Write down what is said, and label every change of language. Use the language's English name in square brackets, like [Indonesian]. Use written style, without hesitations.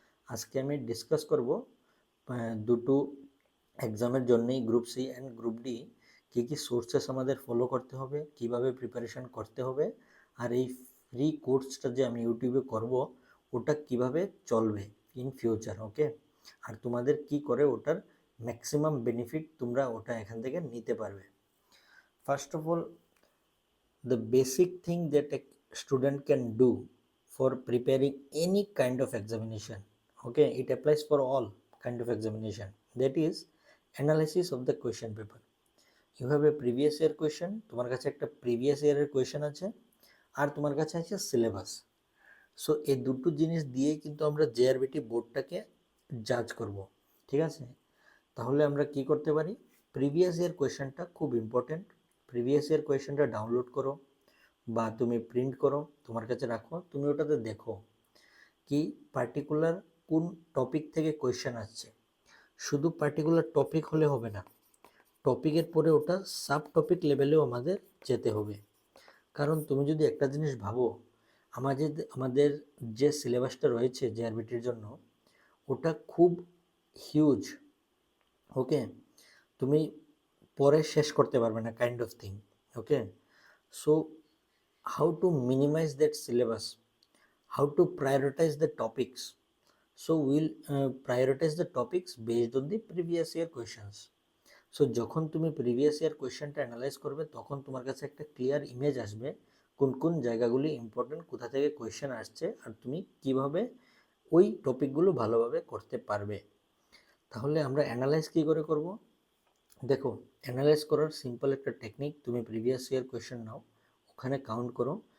[Bangla] আজকে আমি ডিসকাস করব দুটো এক্সামের জন্যই group C and group D key key sources আমাদের ফলো করতে হবে, কিভাবে প্রিপারেশন করতে হবে, আর এই ফ্রি কোর্সটা যে আমি ইউটিউবে করব ওটা কিভাবে চলবে ইন ফিউচার। ওকে, আর তোমাদের কি করে ওটার ম্যাক্সিমাম বেনিফিট তোমরা ওটা এখান থেকে নিতে পারবে। [English] First of all, the basic thing that a student can do for preparing any kind of examination, okay, it applies for all kind of examination, that is analysis of the question paper. You have a previous year question, [Bangla] তোমার কাছে একটা previous ইয়ারের question আছে, আর তোমার কাছে আছে syllabus. So এই দুটো জিনিস দিয়েই কিন্তু আমরা জেআরবিটি বোর্ডটাকে জাজ করব। ঠিক আছে, তাহলে আমরা কি করতে পারি, প্রিভিয়াস ইয়ার কোয়েশ্চেনটা খুব ইম্পর্টেন্ট। প্রিভিয়াস ইয়ার কোয়েশ্চেনটা ডাউনলোড করো বা তুমি প্রিন্ট করো, তোমার কাছে রাখো, তুমি ওটাতে দেখো কি পার্টিকুলার কোন টপিক থেকে কোয়েশ্চেন আসছে। শুধু পার্টিকুলার টপিক হলে হবে না, টপিকের পরে ওটা সাব টপিক লেভেলেও আমাদের যেতে হবে। কারণ তুমি যদি একটা জিনিস ভাবো, আমাদের যে সিলেবাসটা রয়েছে জেআরবিটির জন্য ওটা খুব হিউজ। ওকে, তুমি পরে শেষ করতে পারবে না, [English] Kind of thing. Okay, so how to minimize that syllabus, how to prioritize the topics. So we'll prioritize the topics based on the previous year questions. [Bangla] So যখন তুমি প্রিভিয়াস ইয়ার কোয়েশ্চেনটা অ্যানালাইজ করবে তখন তোমার কাছে একটা ক্লিয়ার ইমেজ আসবে কোন কোন জায়গাগুলি ইম্পর্টেন্ট, কোথা থেকে কোয়েশ্চেন আসছে, আর তুমি কিভাবে ওই টপিকগুলো ভালোভাবে করতে পারবে। তাহলে আমরা অ্যানালাইজ কী করে করব, দেখো অ্যানালাইজ করার সিম্পল একটা টেকনিক, তুমি প্রিভিয়াস ইয়ার কোয়েশ্চেন নাও, ওখানে কাউন্ট করো।